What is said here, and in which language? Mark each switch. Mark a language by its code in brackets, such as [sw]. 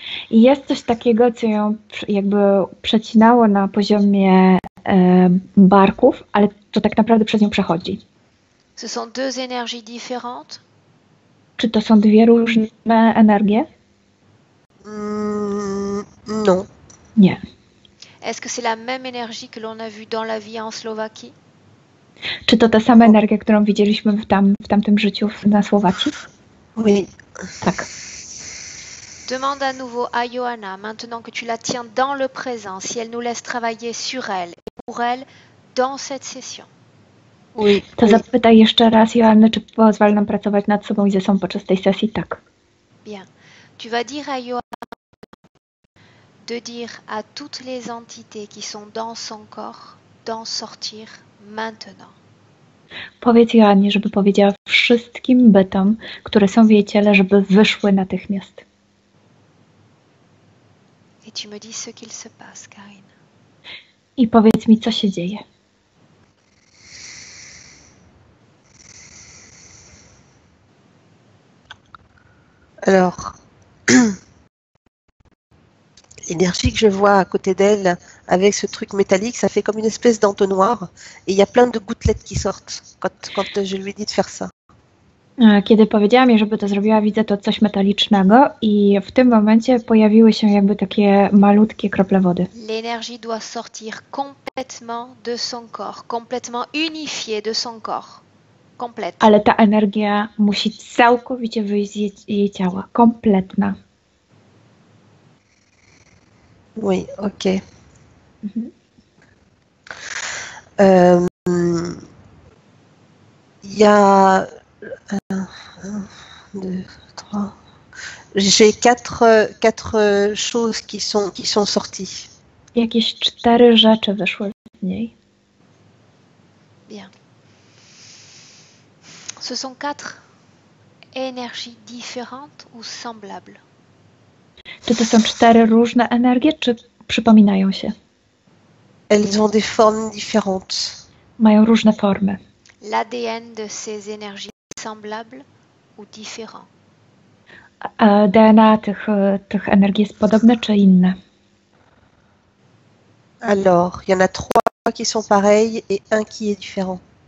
[pl] I jest coś takiego, co ją jakby przecinało na poziomie barków, ale to tak naprawdę przez nią przechodzi. [fr] Ce sont deux énergies différentes? [pl] Czy to są dwie różne energie? [fr] Non. [pl] Nie. [fr] Est-ce que c'est la même énergie que l'on a vue dans la vie en Slovaquie? [pl] Czy to ta sama energia, którą widzieliśmy w tamtym życiu na Słowacji? [fr] Oui. [pl] Tak. [fr] Demande à nouveau à Johanna, maintenant que tu la tiens dans le présent, si elle nous laisse travailler sur elle et pour elle dans cette session. Oui. [pl] To zapytaj jeszcze raz Joannę, czy pozwala nam pracować nad sobą i ze sobą podczas tej sesji? Tak. [fr] Bien. Tu vas dire à Johanna de dire à toutes les entités qui sont dans son corps d'en sortir maintenant. [pl] Powiedz Joannie, żeby powiedziała wszystkim bytom, które są w jej ciele, żeby wyszły natychmiast. [fr] Et tu me dis ce qu'il se passe, Karine. [pl] I powiedz mi, co się dzieje. [fr] Alors, l'énergie que je vois à côté d'elle, avec ce truc métallique, ça fait comme une espèce d'entonnoir. Et il y a plein de gouttelettes qui sortent quand je lui dis de faire ça. [pl] Kiedy powiedziałam jej, żeby to zrobiła, widzę to coś metalicznego i w tym momencie pojawiły się jakby takie malutkie krople wody. [fr] L'énergie doit sortir complètement de son corps, complètement unifiée de son corps. Complète. [pl] Ale ta energia musi całkowicie wyjść z jej ciała. Kompletna. [fr] Oui, ok. Il y a 2, 3. J'ai quatre choses qui sont sorties. [pl] Jakieś 4 rzeczy wyszły z niej. [fr] Bien. Ce sont 4 énergies différentes ou semblables? [pl] Czy to są 4 różne energie, czy przypominają się? [fr] Elles ont des formes différentes. [pl] Mają różne formy. [fr] L'ADN de ces énergies semblables ou différents? [pl] A DNA tych energii jest podobne, czy inne? [fr] Alors, il y en a 3 qui sont pareilles et un qui est différent.